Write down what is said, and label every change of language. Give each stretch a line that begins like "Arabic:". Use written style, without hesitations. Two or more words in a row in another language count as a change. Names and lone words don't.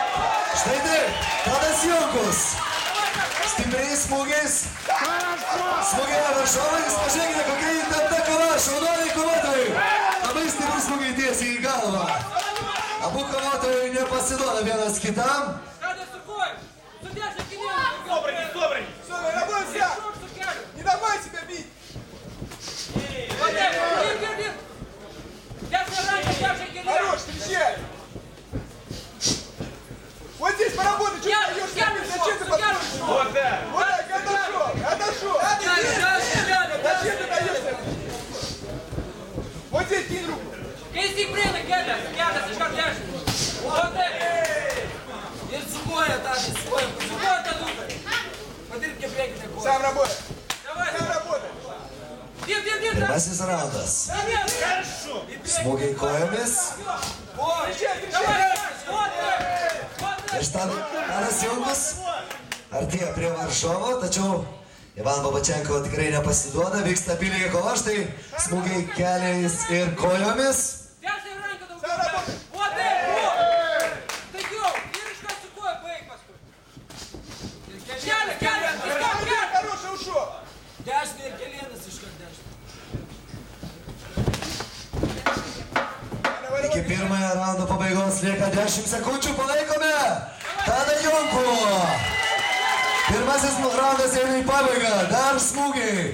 Lithuanian: Štai taip, Tadas Jonkus. Stipriais smūgiais. Smūgiai varžovais. Pažiūrėkite, kokia įtempta kova. Šaunuoliai kovotojai. Labai stiprus smūgiai tiesiai į galvą. Abu kovotojai nepasiduoda vienas kitam. Tadas su koju. Sudėžė kelieną.
Russian: Добрый. Не давай себя бить. Вот так, бить. Держи келену. Хорош, встречай. Вот здесь поработай, что ты даешь? Зачем ты подходишь? Вот так. Вот так, отошел. Зачем ты даешь? Вот здесь кинь руку.
Lithuanian: Kai stiprina kelias iš karto dešim. O taip. Ir su koja, Tadas, su koja. Su koja, tadukai. Padirbkė priekinę koją.
Russian: Сам работай. Давай. Сам работай.
Lithuanian: Dirb. Pirmasis raundas. Smūgiai kojomis. Ir Tadas Jonkus artėja prie varžovo, tačiau Ivan Babačenko tikrai nepasiduoda. Vyksta apylygė kova, štai smūgiai keliais ir kojomis. Dešim ranką daugiau. O taip. Taigiau. Ir iš karto su koja baig paskui. Kelias.
Russian: Хороший ушел.
Lithuanian: Dešim ir kelienas iš karto dešim. Iki pirmojo raundo pabaigos lieka 10 sekundžių, palaikome Tadą Jonkų. Pirmasis raundas eina į pabaigą, dar smūgiai.